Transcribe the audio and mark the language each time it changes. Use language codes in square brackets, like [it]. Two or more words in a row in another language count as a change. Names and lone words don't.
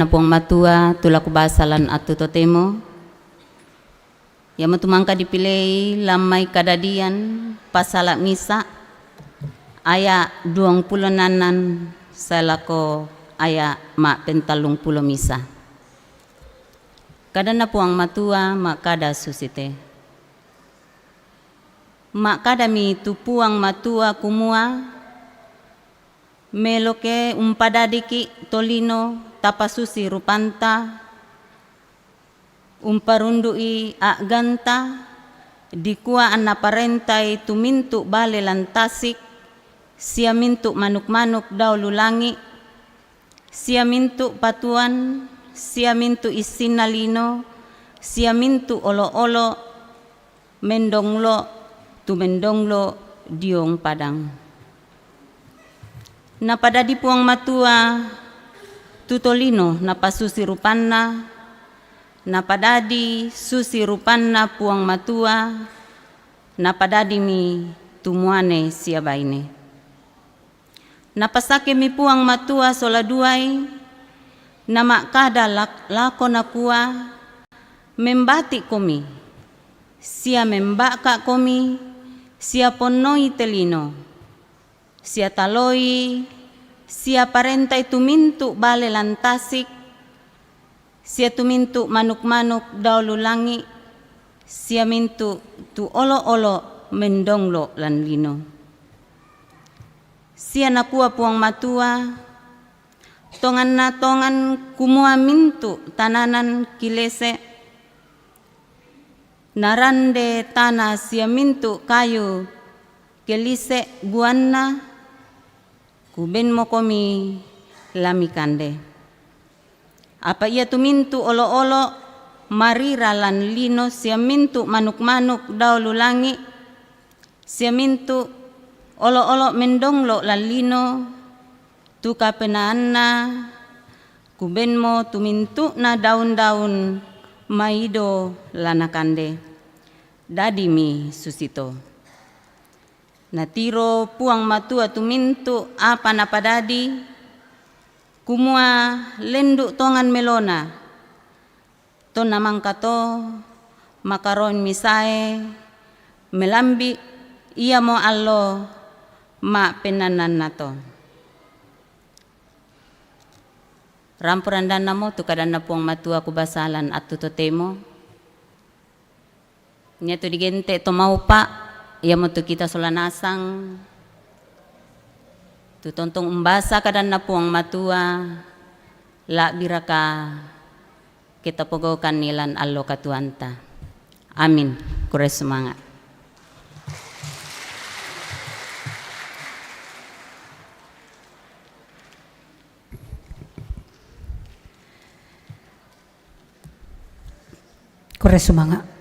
[sda] puang matua tulaku basalan atu totemo ya matumangka dipilih lamai kadadian pasala misa aya 26 salako aya mak pentalung pulo misa kadana puang matua mak kada susite mak kada mi tu puang matua kumua meloke umpadadiki tolino tapasusi rupanta umparundui ganta dikua anna parentai tumintu bale lantasik sia mintu manuk-manuk daw lulangi sia mintu patuan sia mintu isinalino sia mintu olo-olo mendonglo tu mendonglo diong padang napada di puang matua tutolino napasusi rupanna napadadi susi rupanna puang matua napadadi mi tumuane siabaine napasake mi puang matua sola duai, nama kada lako nakua, membati komi, sia membaka komi, sia ponoi telino, sia taloi, sia parentai tumintu bale lantasik, sia tumintu manuk-manuk daulu langi, sia mintu tu olo-olo mendonglo lan lino. Sia nakua puang matua, tongan na tongan kumua mintu tananan kilese, narande tanah sia mintu kayu kelise guanna, kuben mo komi lami kande. Apa ia tu mintu olo-olo marira lan lino, sia mintu manuk-manuk daulu langi, sia mintu olo-olo mendonglo lan lino, tu kapenaanna, kuben mo tumintu na daun-daun maido lanakande. Dadi mi susito. Natiro puang matua tumintu apa napadadi, kumua lenduk tongan melona, to namang kato makaron misae, melambi ia mo allo ma penanan nato. Rampuran dana mo tu kadana puang matua kubasalan at tutotemo. Nya tu digente to mau pa, ia mo tu kita solanasang. Tu tontong umbasa kadana puang matua, la biraka kita pogokan nilan allo katuanta. Amin. Kures semangat. Kores semangat.